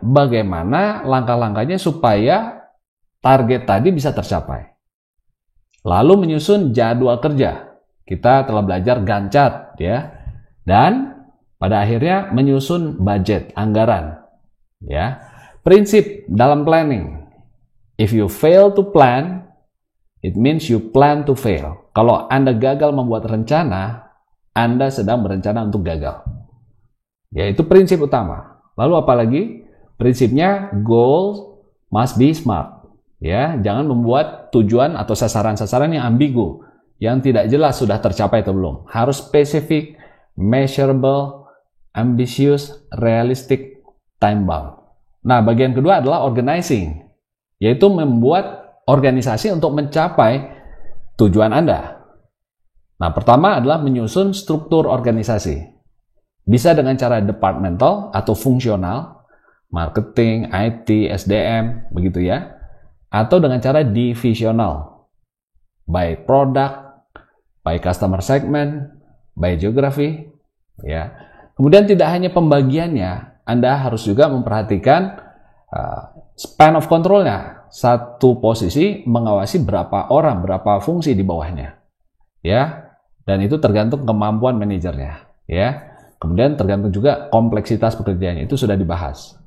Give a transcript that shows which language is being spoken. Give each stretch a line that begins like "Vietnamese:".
Indonesian: Bagaimana langkah-langkahnya supaya target tadi bisa tercapai. Lalu menyusun jadwal kerja. Kita telah belajar Gantt chart, ya. Dan pada akhirnya menyusun budget, anggaran. Ya. Prinsip dalam planning.
English: If you fail to plan, it means you plan to fail.
Indonesian: Kalau Anda gagal membuat rencana, Anda sedang berencana untuk gagal. Ya, itu prinsip utama. Lalu apalagi? Prinsipnya
English: goal must be smart.
Indonesian: Ya, jangan membuat tujuan atau sasaran-sasaran yang ambigu, yang tidak jelas sudah tercapai atau belum. Harus
English: specific, measurable, ambitious, realistic, time bound.
Indonesian: Nah, bagian kedua adalah organizing, yaitu membuat organisasi untuk mencapai tujuan Anda. Nah, pertama adalah menyusun struktur organisasi. Bisa dengan cara departmental atau fungsional, marketing, IT, SDM, begitu ya. Atau dengan cara divisional,
English: by product, by customer segment, by geography.
Indonesian: Ya. Kemudian tidak hanya pembagiannya, Anda harus juga memperhatikan span of control-nya. Satu posisi mengawasi berapa orang, berapa fungsi di bawahnya. Ya. Dan itu tergantung kemampuan manajernya. Ya. Kemudian tergantung juga kompleksitas pekerjaannya, itu sudah dibahas.